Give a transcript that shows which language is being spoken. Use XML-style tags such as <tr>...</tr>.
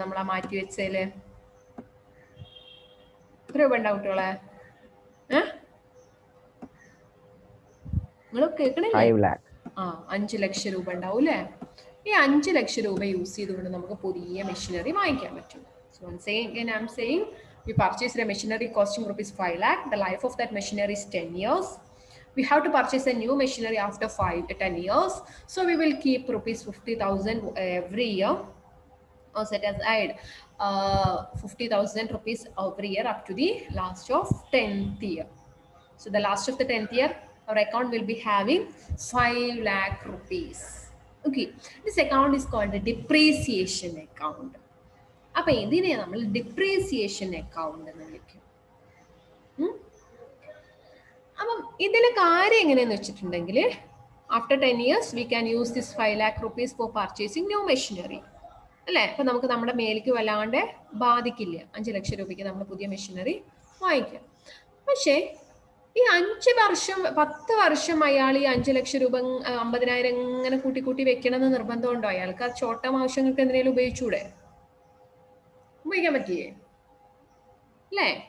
<ml>നമ്മൾ ആ മാറ്റി വെച്ചതില് എത്ര രൂപ ഉണ്ടാവും കുട്ടികളെ? നിങ്ങൾ കേൾക്കണില്ലേ? 5 ലക്ഷം രൂപ ഉണ്ടാവും അല്ലേ? ഈ 5 ലക്ഷം രൂപ യൂസ് ചെയ്തുകൊണ്ട് നമുക്ക് പുതിയ മെഷീനറി വാങ്ങിക്കാൻ പറ്റും.</ml> <en>So I'm saying we purchased a machinery costing rupees 5 lakh. The life of that machinery is 10 years. We have to purchase a new machinery after 10 years. So we will keep rupees 50,000 every year. Or set aside 50,000 rupees every year up to the last of 10th year. So the last of the 10th year, our account will be having 5 lakh rupees. Okay, this account is called a depreciation account.</en> <ml>അപ്പൊ ഇതിനെ നമ്മൾ depreciation account എന്ന് വിളിക്കും. അപ്പം ഇതിലെ കാര്യം എങ്ങനെയെന്ന് വെച്ചിട്ടുണ്ടെങ്കിൽ</ml> <en>After 10 years we can use this 5 lakh rupees for purchasing new machinery.</en> <ml>അല്ലേ? അപ്പൊ നമുക്ക് നമ്മുടെ മേലേക്ക് വല്ലാണ്ട് ബാധിക്കില്ല. 5 ലക്ഷം രൂപയ്ക്ക് നമ്മൾ പുതിയ മെഷീനറി വാങ്ങിക്കാം. പക്ഷേ ഈ 5 വർഷം 10 വർഷം അയാൾ ഈ 5 ലക്ഷം രൂപ 50,000 ഇങ്ങനെ കൂട്ടി വെക്കണമെന്ന് നിർബന്ധമുണ്ടോ? അയാൾക്ക് ആ ഷോർട്ട് ടേം ആവശ്യങ്ങൾക്ക് എന്തെങ്കിലും ഉപയോഗിച്ചൂടെ? ഉപയോഗിക്കാൻ പറ്റിയേ അല്ലേ?</ml>